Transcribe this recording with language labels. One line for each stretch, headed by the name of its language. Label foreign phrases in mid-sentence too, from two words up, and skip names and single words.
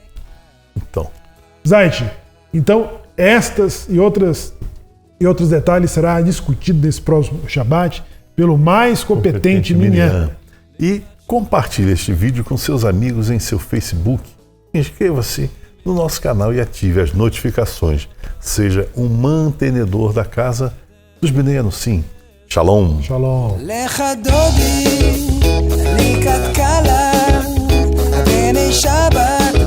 Portuguese: Zait, então estas e outros detalhes será discutido nesse próximo Shabat pelo mais competente Minyan. E compartilhe este vídeo com seus amigos em seu Facebook. Inscreva-se no nosso canal e ative as notificações. Seja um mantenedor da casa dos Bnei Anusim. Shalom. Shalom.
Hebrew: לכה דודי, לקראת כלה, בני שבת.